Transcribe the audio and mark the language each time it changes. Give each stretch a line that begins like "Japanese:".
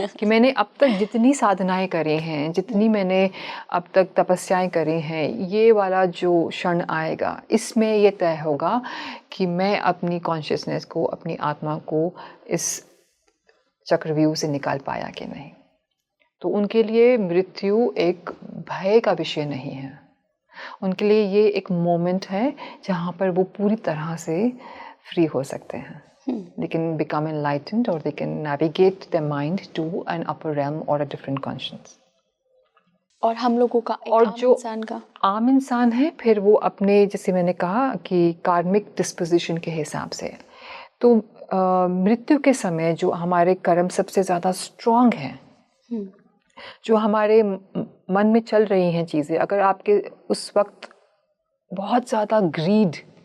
Hindi: कि मैंने अब तक जितनी साधनाएं करी हैं, जितनी मैंने अब तक तपस्याएं करी हैं, ये वाला जो क्षण आएगा इसमें ये तय होगा कि मैं अपनी कॉन्शियसनेस को, अपनी आत्मा को इस चक्रव्यूह से निकाल पाया कि नहीं। तो उनके लिए मृत्यु एक भय का विषय नहीं है, उनके लिए ये एक मोमेंट है जहाँ पर वो पूरी तरह से फ्री हो सकते हैं।
English: They can become enlightened or they can navigate their mind to an upper realm or a different conscience.
Hindi: और हम लोगों का और जो आम इंसान है फिर वो अपने, जैसे मैंने कहा कि कार्मिक डिस्पोजिशन के हिसाब से, तो मृत्यु के समय जो हमारे कर्म सबसे ज़्यादा स्ट्रॉन्ग हैं, जो हमारे मन में चल रही हैं चीज़ें, अगर आपके उस वक्त बहुत ज़्यादा ग्रीड